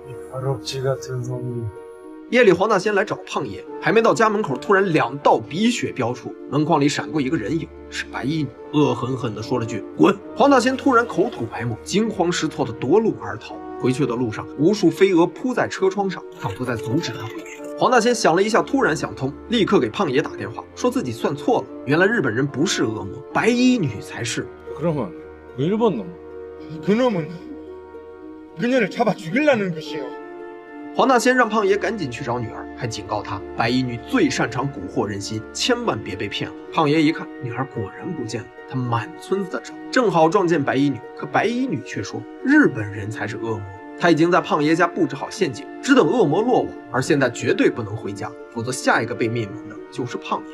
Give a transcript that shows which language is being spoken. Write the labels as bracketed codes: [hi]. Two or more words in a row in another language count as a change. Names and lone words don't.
[zh] 夜里，黄大仙来找胖爷，还没到家门口，突然2道鼻血飙出，门框里闪过一个人影，是白衣女，恶狠狠地说了句滚。黄大仙突然口吐白沫，惊慌失措地夺路而逃。回去的路上，无数飞蛾扑在车窗上，仿佛在阻止他回去。黄大仙想了一下，突然想通，立刻给胖爷打电话，说自己算错了，原来日本人不是恶魔，白衣女才是。 [ko] 그러면 일본 놈, 그놈은 그녀를 잡아 죽이려는 것이요. [zh] 黄大仙让胖爷赶紧去找女儿，还警告他，白衣女最擅长蛊惑人心，千万别被骗了。胖爷一看，女儿果然不见了，他满村子的找，正好撞见白衣女，可白衣女却说日本人才是恶魔。他已经在胖爷家布置好陷阱，只等恶魔落网，而现在绝对不能回家，否则下一个被灭门的就是胖爷。